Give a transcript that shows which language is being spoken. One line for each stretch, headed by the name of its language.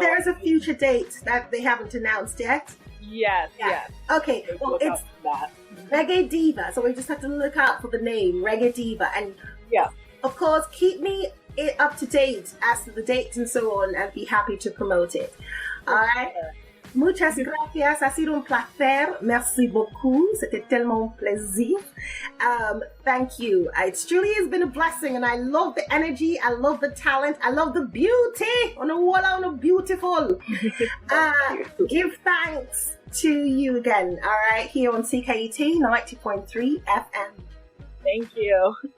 English: there's a future date that they haven't announced yet. Yes. Okay, so well, it's that. Reggae Diva, so we just have to look out for the name, Reggae Diva. And of course, keep me up to date as to the dates and so on, and be happy to promote it. All right?
Spanish: Muchas gracias, ha sido un placer.
French: Merci beaucoup, c'était tellement un plaisir.
English: Thank you. It truly has been a blessing, and I love the energy, I love the talent, I love the beauty. On a beautiful. Give thanks to you again, all right, here on CKUT 90.3 FM. Thank you.